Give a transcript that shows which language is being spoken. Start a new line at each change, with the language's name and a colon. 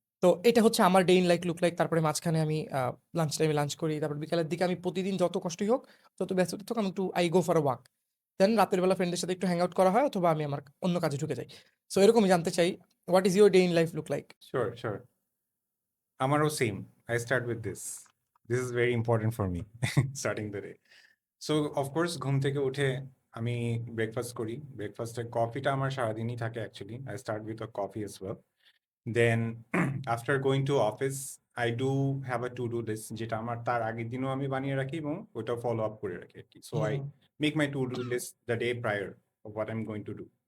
Bangla: তো এটা হচ্ছে আমার day in like look like. তারপরে মাঝখানে আমি লাঞ্চ টাইমে লাঞ্চ করি, তারপর বিকালের দিকে আমি প্রতিদিন যত কষ্টই হোক, যত ব্যস্ততা থাকুক, আমি একটু
English: I go for a walk.
Bangla: দেন রাতের বেলা ফ্রেন্ডের সাথে একটু হ্যাং আউট করা হয়, অথবা আমি আমার অন্য কাজে ঢুকে যাই।
English: so
Bangla: এরকমই জানতে চাই,
English: What is your day in life look like? sure. আমারও same. I start with this. This is very important for me, starting the day.
Bangla: So of course ঘুম থেকে উঠে আমি ব্রেকফাস্ট করি। ব্রেকফাস্টে কফিটা আমার সারাদিনই থাকে actually.
English: I start with a coffee as well. Then after going to office, I do have a to-do list
Bangla: যেটা আমার তার আগের দিনও আমি বানিয়ে রাখি এবং ওটা ফলো আপ করে রাখি আর কি।
English: So I make my to-do list the day prior of what I'm going to do.